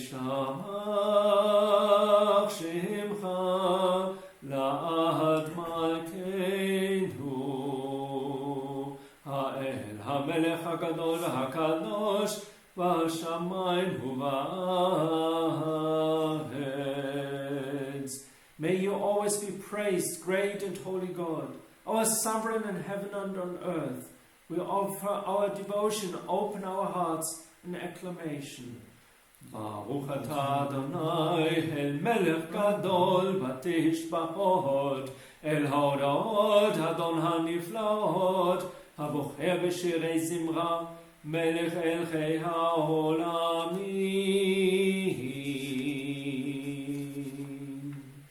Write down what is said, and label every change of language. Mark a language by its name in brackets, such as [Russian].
[Hebrew] ישמח שמך לעד מלכנו, המלך הגדול והקדוש בשמיים ובארץ. [English] May you always be praised, great and holy God, our sovereign in heaven and on earth. We offer our devotion, open our hearts in acclamation. [Hebrew] Baruch atah Adonai, el melech gadol בתשבחות, אל ההודעות אדון הנפלאות, הבוחר בשירי זמרה, מלך אלכי העולמים.